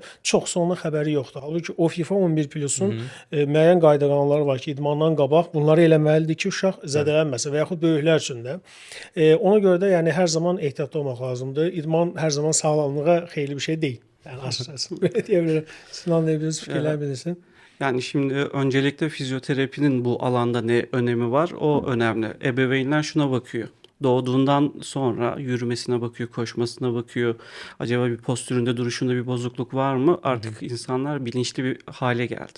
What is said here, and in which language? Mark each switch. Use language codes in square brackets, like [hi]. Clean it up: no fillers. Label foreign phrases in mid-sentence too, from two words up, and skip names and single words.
[az] Çoxsu onun xəbəri yoxdur. Halbuki o FIFA 11+-un müəyyən qayda-qanunları var ki, idmandan qabaq bunları eləməlidir ki, uşaq zədələnməsin və yaxud böyüklər üçün də. Ona görə də yəni hər zaman ehtiyatlı olmaq lazımdır. İdman hər zaman sağlamlığa xeyirli bir şey deyil. Yəni açıkçası belə deyə bilərəm. Sinan da biraz fikirlər bilirsin. [tr] Yani şimdi öncelikle fizyoterapinin bu alanda ne önemi var? O önemli. Ebeveynler şuna bakıyor. Doğduğundan sonra yürümesine bakıyor, koşmasına bakıyor. Acaba bir postüründe, duruşunda bir bozukluk var mı? Artık insanlar bilinçli bir hale geldi.